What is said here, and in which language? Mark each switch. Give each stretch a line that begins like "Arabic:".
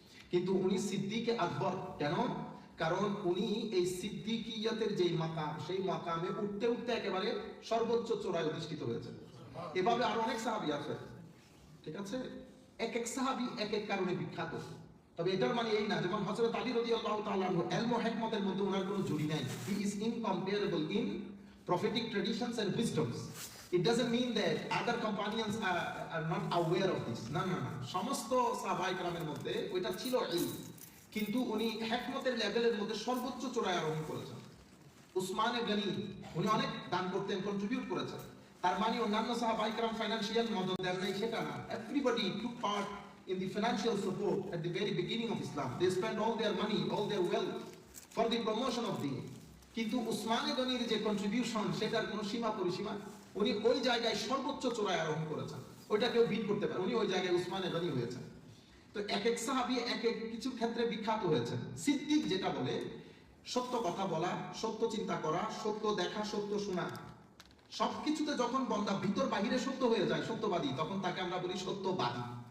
Bangla: কিন্তু উনি সিদ্দিকে আকবর কেন? কারণ উনি এই সিদ্দিকিয়াতের যেই মাকাম, সেই মাকামে উঠতে উঠতে একেবারে সর্বোচ্চ চূড়ায় অধিষ্ঠিত হয়েছেন। এভাবে আরো অনেক সাহাবী আছে, ঠিক আছে? এক এক সাহাবী এক এক কারণে বিখ্যাত। তবে এটার মানে এই না, যেমন হযরত আলী রাদিয়াল্লাহু তাআলা আনহু ইলম ও হিকমতের মধ্যে ওনার কোনো জুড়ি নাই।
English: He is incomparable in prophetic traditions and wisdoms. It doesn't mean that other companions are not aware of this.
Bangla: না না না, সমস্ত সাহাবায়ে কেরামের মধ্যে ওইটা ছিল ইলম, কিন্তু উনি হিকমতের লেভেলের মধ্যে সর্বোচ্চ চূড়ায় আরোহণ করেছেন। উসমানে গনি উনি অনেক দান করতেন, কন্ট্রিবিউট করেছেন। তার মানে অন্যান্য সাহাবায়ে কেরাম ফাইনান্সিয়াল মদদ দেন নাই সেটা না।
English: Everybody took part in the financial support at the very beginning of Islam. They spent all their money, all their wealth for the promotion of deen.
Bangla: কিন্তু উসমানে গনির যে কন্ট্রিবিউশন সেটার কোনো সীমা পরিসীমা, উনি ওই জায়গায় সর্বোচ্চ চূড়ায় আরোহণ করেছেন, ওইটা কেউ বিট করতে পারে। উনি ওই জায়গায় উসমানে গনি হয়েছেন। তো এক এক সাহাবী এক এক কিছু ক্ষেত্রে বিখ্যাত হয়েছেন। সিদ্দিক যেটা বলে সত্য কথা বলা, সত্য চিন্তা করা, সত্য দেখা, সত্য শোনা, সবকিছুতে যখন বন্দা ভিতর বাহিরে সত্য হয়ে যায়, সত্যবাদী, তখন তাকে আমরা বলি সত্যবাদী।